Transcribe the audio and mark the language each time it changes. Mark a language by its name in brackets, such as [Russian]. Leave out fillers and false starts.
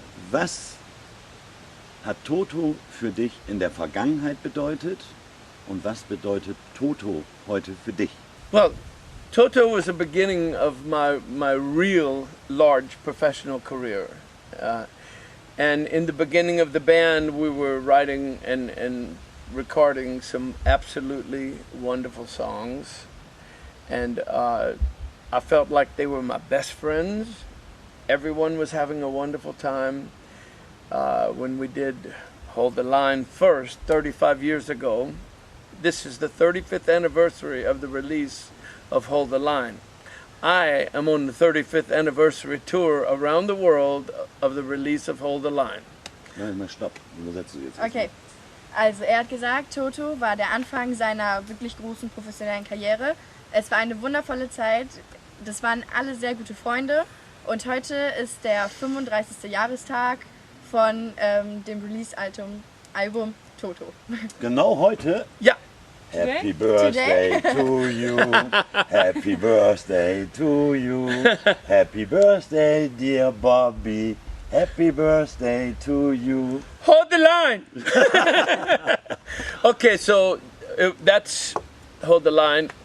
[German] Was hat Toto für dich in der Vergangenheit bedeutet und was bedeutet Toto heute für dich? [English] Well, Toto was the beginning of my real large professional career. And in the beginning of the band, we were writing and recording some absolutely wonderful songs. And I felt like they were my best friends. Everyone was having a wonderful time. When we did Hold the Line first, 35 years ago, this is the 35th anniversary of the release of Hold the Line. I am on the 35th anniversary tour around the world of the release of Hold the Line. [German] Nein, stopp. Übersetzt du jetzt. Okay, also er hat gesagt, Toto war der Anfang seiner wirklich großen professionellen Karriere. Es war eine wundervolle Zeit, das waren alle sehr gute Freunde und heute ist der 35. Jahrestag von dem Release-Album Toto. Genau heute? Ja. [English] Happy Birthday to you, Happy Birthday to you, Happy Birthday dear Bobby, Happy Birthday to you. Hold the line! Okay, so that's Hold the Line.